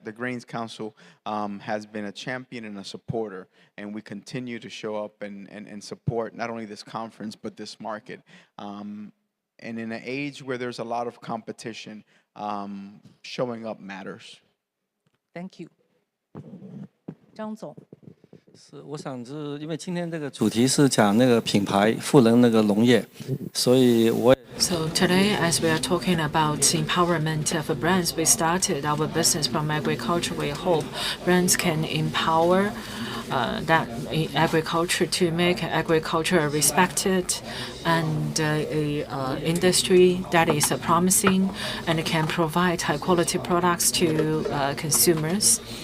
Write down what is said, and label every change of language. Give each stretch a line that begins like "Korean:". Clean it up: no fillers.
English: The Grains Council has been a champion and a supporter, and we continue to show up and support not only this conference, but this market. And in an age where there's a lot of competition, showing up matters. Thank you. 张总。
Chinese: 是，我想是因为今天这个主题是讲那个品牌赋能那个农业，所以我。
English: So today, as we are talking about empowerment of brands, we started our business from agriculture. We hope brands can empower that agriculture to make agriculture respected and industry that is promising and can provide high quality products to consumers.